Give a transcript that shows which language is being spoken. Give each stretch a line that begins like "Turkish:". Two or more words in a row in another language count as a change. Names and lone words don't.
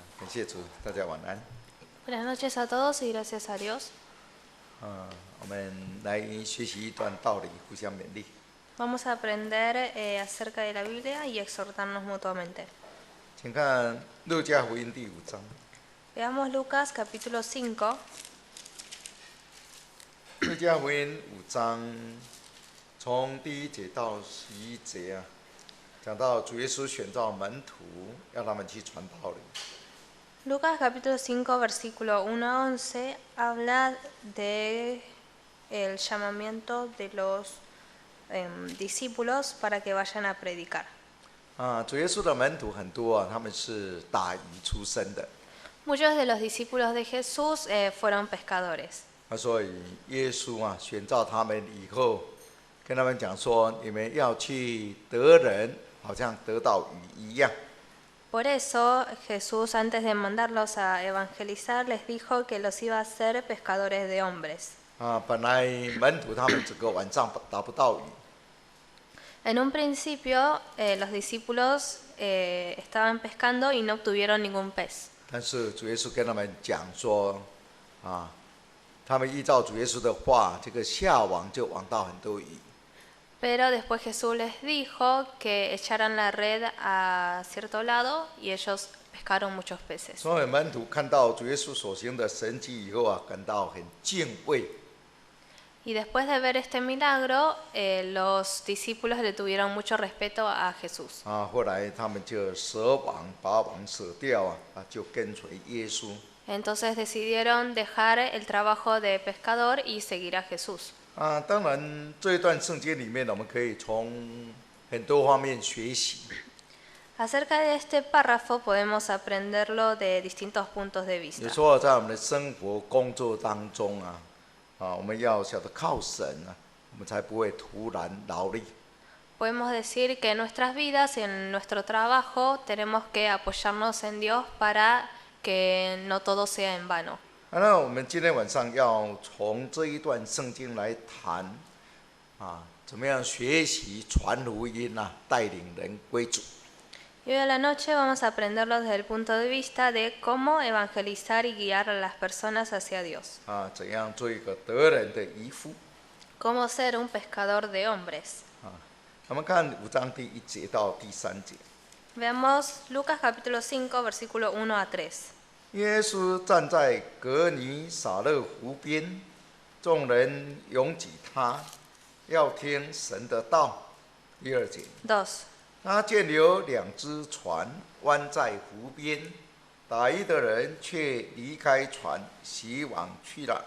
Chinese: 谢主，大家晚安。
Spanish: Buenas noches a todos y gracias a Dios.
Chinese: 我们来学习一段道理，互相勉励。
Spanish: Vamos a aprender acerca de la Biblia y exhortarnos mutuamente.
Chinese: 请看路加福音第5章。
Spanish: Veamos Lucas capítulo 5.
Chinese: 路加福音5章，从第1节到11节啊，讲到主耶稣选召门徒，要他们去传道理。
Spanish: Lucas capítulo 5 versículo 1 a 11 habla de el llamamiento de los discípulos para que vayan a predicar.
Chinese: 主耶稣的门徒很多啊，他们是打鱼出身的。
Spanish: Muchos de los discípulos de Jesús fueron pescadores.
Chinese: 所以耶稣啊选召他们以后，跟他们讲说：你们要去得人，好像得到鱼一样。
Spanish: Por eso Jesús, antes de mandarlos a evangelizar, les dijo que los iba a hacer pescadores de hombres.
Chinese: 本来门徒他们整个晚上打不到鱼。
Spanish: En un principio, los discípulos estaban pescando y no obtuvieron ningún pez.
Chinese: 但是主耶稣跟他们讲说，他们依照主耶稣的话，这个下网就网到很多鱼。
Spanish: Pero después Jesús les dijo que echaran la red a cierto lado y ellos pescaron muchos peces.
Chinese: 所以门徒看到主耶稣所行的神迹以后啊，感到很敬畏。
Spanish: Y después de ver este milagro, los discípulos le tuvieron mucho respeto a Jesús.
Chinese: 后来他们就舍网，把网舍掉啊，就跟随耶稣。
Spanish: Entonces decidieron dejar el trabajo de pescador y seguir a Jesús.
Chinese: 当然这一段圣经里面，我们可以从很多方面学习。
Spanish: Acerca de este párrafo podemos aprenderlo de distintos puntos de
Chinese: 有
Spanish: vista.
Chinese: 时候在我们的生活工作当中我们要晓得靠神我们才不会徒然劳力。
Spanish: Podemos decir que en nuestras vidas, en nuestro trabajo, tenemos que apoyarnos en Dios para que no todo sea en vano.
Chinese: 那我们今天晚上要从这一段圣经来谈怎么样学习传福音带领人归主。
Spanish: Y hoy a la noche vamos a aprenderlo desde el punto de vista de cómo evangelizar y guiar a las personas hacia Dios.
Chinese: 怎样做一个得人的渔夫。
Spanish: Cómo ser un pescador de hombres.
Chinese: 我们看5章第1节到第3节。
Spanish: Veamos Lucas capítulo 5 versículo 1 a 3.
Chinese: 耶稣站在革尼撒勒湖边，众人拥挤他，要听神的道。第2节。 2. 他见有2只船弯在湖边，打鱼的人却离开船，洗网去了。